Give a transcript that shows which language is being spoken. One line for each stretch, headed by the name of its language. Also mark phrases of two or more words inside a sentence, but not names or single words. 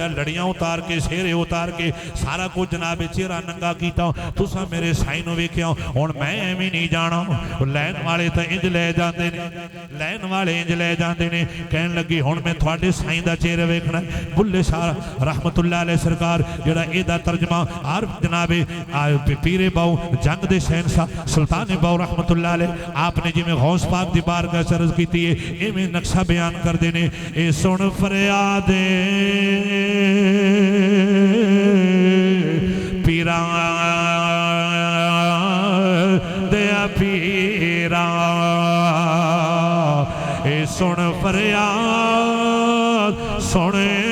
Punjabi: ਲੜੀਆਂ ਉਤਾਰ ਕੇ ਸਿਹਰੇ ਉਤਾਰ ਕੇ ਸਾਰਾ ਕੁਝ ਜਨਾਬ ਚਿਹਰਾ ਨੰਗਾ ਕੀਤਾ ਤੁਸਾਂ ਮੇਰੇ ਸਾਈਂ ਨੂੰ ਵੇਖਿਆ ਹੁਣ ਮੈਂ ਐਵੇਂ ਨਹੀਂ ਜਾਣਾ ਲੈਣ ਵਾਲੇ ਤਾਂ ਇੰਝ ਲੈ ਜਾਂਦੇ ਨੇ ਲੈਣ ਵਾਲੇ ਇੰਝ ਲੈ ਜਾਂਦੇ ਨੇ ਕਹਿਣ ਲੱਗੀ ਹੁਣ ਮੈਂ ਤੁਹਾਡੇ ਸਾਈਂ ਦਾ ਚਿਹਰਾ ਵੇਖਣਾ ਬੁੱਲ੍ਹੇ ਸ਼ਾਹ ਰਹਿਮਤੁੱਲਾਹ ਅਲੈਹ ਸਰਕਾਰ ਜੇੜ੍ਹਾ ਏਦਾ ਤਰਜਮਾ ਆਰ ਜਨਾਬੇ ਪੀਰੇ ਬਾਊ ਜੰਗ ਦੇ ਸ਼ਹਿਨਸ਼ਾਹ ਸੁਲਤਾਨ ਬਾਹੂ ਰਹਿਮਤੁੱਲਾਹ ਅਲੈਹ ਆਪਣੇ ਜਿਵੇਂ ਗ਼ੌਸ ਪਾਕ ਦੀ ਬਾਰਗਾਹ ਅਰਜ਼ ਕੀ ਇਵੇਂ ਨਕ਼ਸ਼ਾ ਬਿਆਨ ਕਰਤੇ ਨੇ ਏ ਸੁਣ ਫ਼ਰਿਆਦੇ ਪੀਰਾ ਦਇਆ ਪੀਰਾ ਏ ਸੁਣ ਫ਼ਰਿਆਦ ਸੁਣੇ